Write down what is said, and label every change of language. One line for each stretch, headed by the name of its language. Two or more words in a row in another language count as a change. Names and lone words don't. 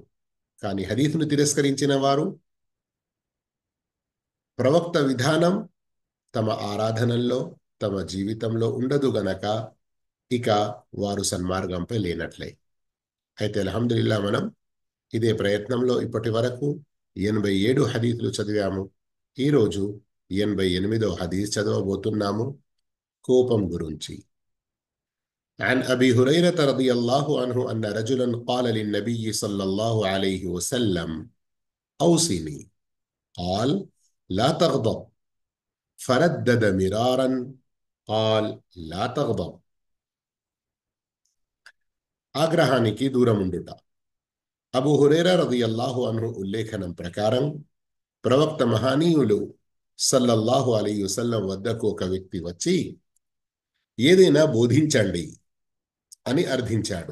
Telugu: కానీ హదీస్ను తిరస్కరించిన వారు ప్రవక్త విధానం తమ ఆరాధనల్లో, తమ జీవితంలో ఉండదు గనక ఇక వారు సన్మార్గంపై లేనట్లే. అయితే అల్హమ్దులిల్లాహ్ మనం ఇదే ప్రయత్నంలో ఇప్పటి వరకు 87 హదీసులు చదివాము. ఈరోజు 88వ హదీస్ చదవబోతున్నాము, కోపం గురించి.
Arabic: عن أبي هريرة رضي الله عنه أن رجلا قال للنبي صلى الله عليه وسلم أوصني قال لا تغضب فردد مرارا قال لا تغضب.
Telugu: ఆగ్రహానికి దూరముండుట. అబూ హురైరా
Arabic: رضي الله عنه
Telugu: ఉల్లేఖనం ప్రకారం ప్రవక్త మహనీయులు
Arabic: صلى الله عليه وسلم
Telugu: వద్దకు ఒక వ్యక్తి వచ్చి ఏదైనా బోధించండి అని అర్థించాడు.